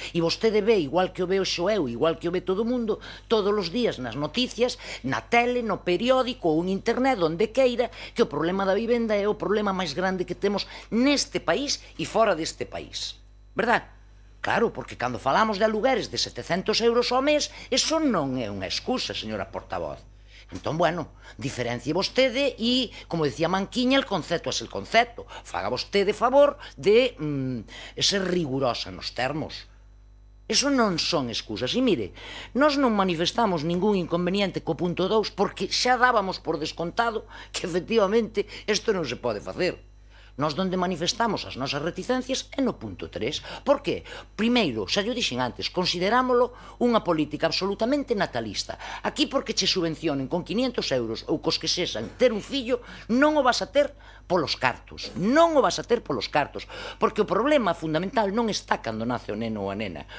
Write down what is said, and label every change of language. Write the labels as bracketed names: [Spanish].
[Galician] E vostede ve, igual que o veo xo eu, igual que o ve todo o mundo, todos os días nas noticias, na tele, no periódico ou en internet, onde queira, que o problema da vivenda é o problema máis grande que temos neste país e fora deste país. Verdad? Claro, porque cando falamos de alugueres de 700 euros ao mes, eso non é unha excusa, señora portavoz. Entón, bueno, diferencie vostede e, como decía Manquiña, [Spanish] el concepto es el concepto. [Galician] Faga vostede favor de ser rigurosa nos termos. Eso non son excusas. E mire, nós non manifestamos ningún inconveniente co punto 2 porque xa dábamos por descontado que efectivamente isto non se pode facer. Nós donde manifestamos as nosas reticencias é no punto 3. Por qué? Primeiro, xa yo dixen antes, considerámolo unha política absolutamente natalista. Aquí porque che subvencionen con 500 euros ou cos que sexan ter un fillo, non o vas a ter polos cartos. Non o vas a ter polos cartos. Porque o problema fundamental non está cando nace o neno ou a nena.